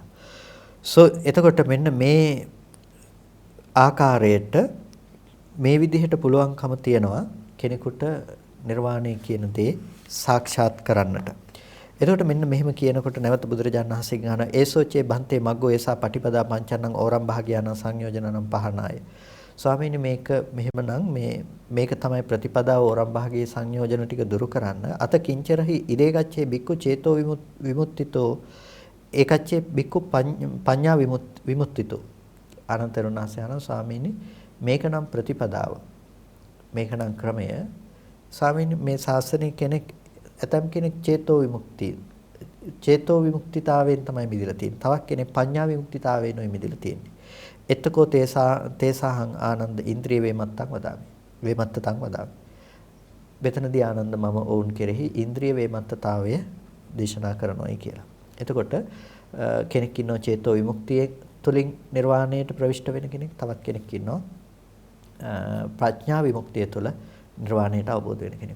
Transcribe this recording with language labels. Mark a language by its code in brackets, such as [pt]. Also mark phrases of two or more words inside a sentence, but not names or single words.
[si] එතකොට මෙන්න මේ ආකාරයට මේ විදිහට පුළුවන්කම තියනවා කෙනෙකුට නිර්වාණය කියන දේ සාක්ෂාත් කරන්නට. එතකොට මෙන්න මෙහෙම කියනකොට නැවත බුදුරජාණන් වහන්සේ ගාන [pi] ඒසෝචේ බන්තේ මග්ගෝ ඒසා පටිපදා පංචන්නං ඕරම් භාගයානං සංයෝජනනම් පහනාය. [si] ස්වාමීනි මේක මෙහෙමනම් මේක තමයි ප්‍රතිපදාව ඕරම් භාගයේ සංයෝජන ටික දුරු කරන්න. [pi] අත කිංචරහි ඉරේගච්ඡේ බික්කු චේතෝ විමුක්තිතෝ ඒකච්ඡේ බික්කු පඤ්ඤා විමුක්තිතෝ. [si] අනන්තරුණාසයන ස්වාමීනි මේකනම් ප්‍රතිපදාව. මේකනම් ක්‍රමය. ස්වාමීනි මේ ශාසනයේ කෙනෙක් ඇතම් කෙනෙක් චේතෝ විමුක්තිතාවයෙන් තමයි මිදලා තියෙන්නේ. තවත් කෙනෙක් පඤ්ඤා විමුක්තිතාවයෙන් නෙවෙයි මිදලා තියෙන්නේ. [pi] එතකෝ තේසාහං ආනන්ද ඉන්ද්‍රිය වේමත්තං වදාමි. වේමත්තතං වදාමි. [si] මෙතනදී ආනන්ද මම ඔවුන් කෙරෙහි ඉන්ද්‍රිය වේමත්තතාවය දේශනා කරනවායි කියලා. එතකොට කෙනෙක් ඉන්නවා චේතෝ විමුක්තියේ තුලින් නිර්වාණයට ප්‍රවිෂ්ඨ වෙන කෙනෙක්. තවත් කෙනෙක් ඉන්නවා ප්‍රඥා විමුක්තිය තුළ නිර්වාණයට අවබෝධ වෙන කෙනෙක්.